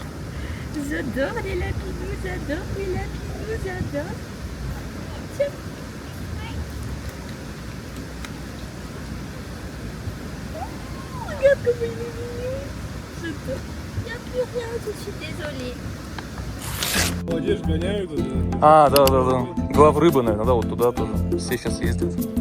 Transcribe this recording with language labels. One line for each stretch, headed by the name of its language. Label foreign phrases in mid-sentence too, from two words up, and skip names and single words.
French: J'adore les lapinous, j'adore les lapinous, j'adore. Tiens. Oh, regarde comme il est mignon. J'adore. Il n'y a plus rien, je suis désolée.
Russian: Молодежь гоняют. А, да. Глав рыба, наверное, да, вот туда тоже. Все сейчас ездят.